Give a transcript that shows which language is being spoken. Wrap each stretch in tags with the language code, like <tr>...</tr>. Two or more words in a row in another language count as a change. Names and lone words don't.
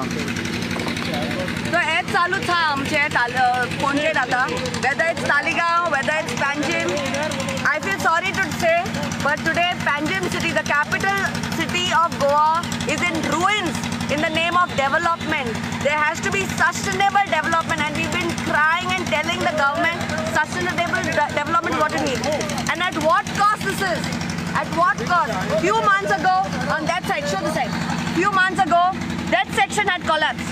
<kok>तो हेच चालूच आहा आमचे पणजेत आतां</kok> <en>whether it's Taleigao whether it's Panjim I feel sorry to say but today Panjim city the capital city of Goa is in ruins in the name of development. There has to be sustainable development and we've been crying and telling the government sustainable development is what we need. And at what cost this is. At what cost? Few months ago, on that side, show the side. Few months ago, that section had collapsed.</en>